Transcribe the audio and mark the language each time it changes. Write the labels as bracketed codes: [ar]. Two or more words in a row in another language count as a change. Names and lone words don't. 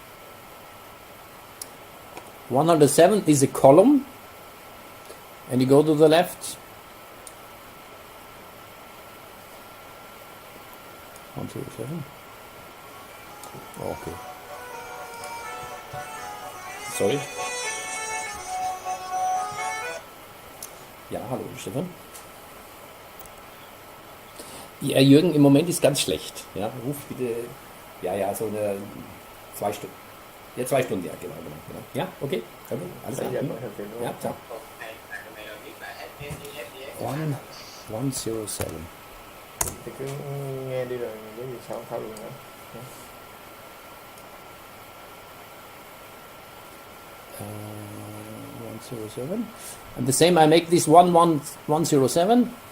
[en] 107 is a column, and you go to the left. 107. Okay. Sorry. [de] Ja, hallo Stefan. Ja, Jürgen, im Moment ist ganz schlecht. Ja, ruf bitte. Ja, so eine 2 Stunden. Ja, 2 Stunden, ja, genau. Ja, okay. Alles klar. Ja, ciao. 107. [vi] Thì cứ nghe đi rồi cái gì sau thảo luận nữa. [en] 107. And the same, I make this 11107.